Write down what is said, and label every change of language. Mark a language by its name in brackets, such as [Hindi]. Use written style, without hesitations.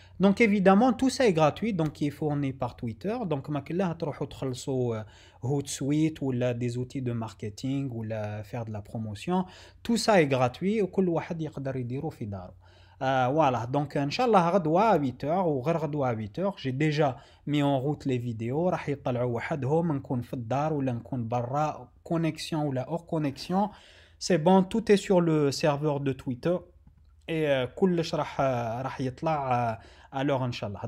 [French] Donc évidemment tout ça est gratuit, donc il est fourni par Twitter. Donc [Arabic] ما كلها تروحوا تخلصوا [French] Hootsuite ou des outils de marketing ou faire de la promotion. Tout ça est gratuit [Arabic] وكل واحد يقدر يديرو في دارو. [French] Voilà, donc Inch'Allah غدوة à 8h [Arabic] وغير غدوة [French] à 8h j'ai déjà mis en route les vidéos, [Arabic] راح يطلعوا وحدهم, نكون في الدار ولا نكون برا, [French] connexion [Arabic] ولا [French] hors connexion. C'est bon, tout est sur le serveur de Twitter et [Arabic] كلش راح يطلع [French] à l'heure Inch'Allah.